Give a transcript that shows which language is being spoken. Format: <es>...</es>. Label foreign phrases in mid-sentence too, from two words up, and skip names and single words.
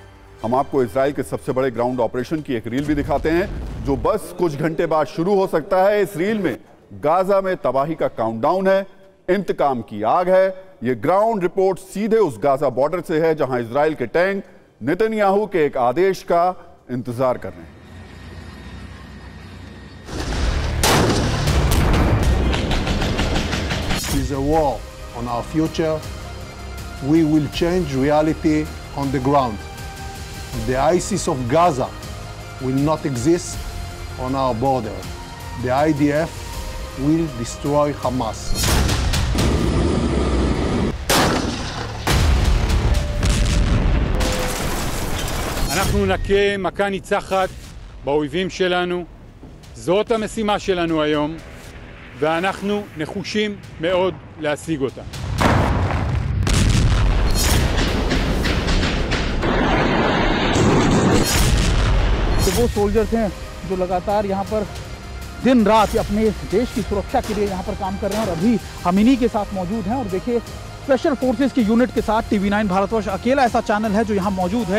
<hi>हम आपको इजराइल के सबसे बड़े</hi> <en>ground operation</en> <hi>की एक रील भी दिखाते हैं, जो बस कुछ घंटे बाद शुरू हो सकता है। इस रील में गाज़ा में तबाही का काउंटडाउन है, इंतकाम की आग है। यह</hi> <en>ground report</en> <hi>सीधे उस गाज़ा बॉर्डर से है जहां इजराइल के टैंक नेतन्याहू के एक आदेश का इंतजार कर रहे हैं।</hi> <en>It is a war on our future. We will change reality on the ground. The ISIS of Gaza will not exist on our border. The IDF will destroy Hamas.</en> <he>אנחנו נכה מכה ניצחת באויבים שלנו. זאת המשימה שלנו היום, ואנחנו נחושים מאוד להשיג אותה.</he> <hi>वो सोल्जर्स हैं जो लगातार यहाँ पर दिन रात अपने देश की सुरक्षा के लिए यहाँ पर काम कर रहे हैं, और अभी हम इन्हीं के साथ मौजूद हैं। और देखिए,</hi> <en>special forces</en> <hi>की यूनिट के साथ TV9 भारतवर्ष अकेला ऐसा चैनल है जो यहाँ मौजूद है।</hi>